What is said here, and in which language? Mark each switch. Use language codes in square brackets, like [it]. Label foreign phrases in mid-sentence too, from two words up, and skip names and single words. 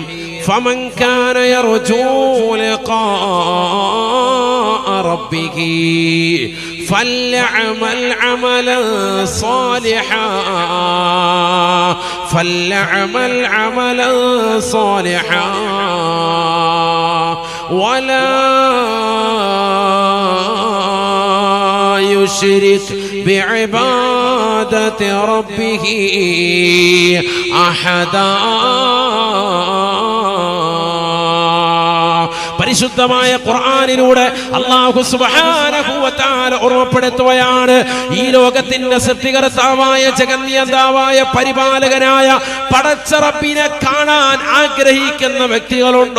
[ar] فمن كان يرجو لقاء ربه فليعمل عملا صالحا ولا يشرك بعبادة ربه أحدا. [ml] പരിശുദ്ധമായ ഖുർആനിലൂടെ അല്ലാഹു [ar] سبحانه وتعالى [ml] ഓർമ്മപ്പെടുത്തുകയാണ്, ഈ ലോകത്തിന്റെ സൃഷ്ടികർത്താവായ ജഗന്നിയന്താവായ പരിപാലകനായ പടച്ച റബ്ബിനെ കാണാൻ ആഗ്രഹിക്കുന്ന വ്യക്തികളുണ്ടോ?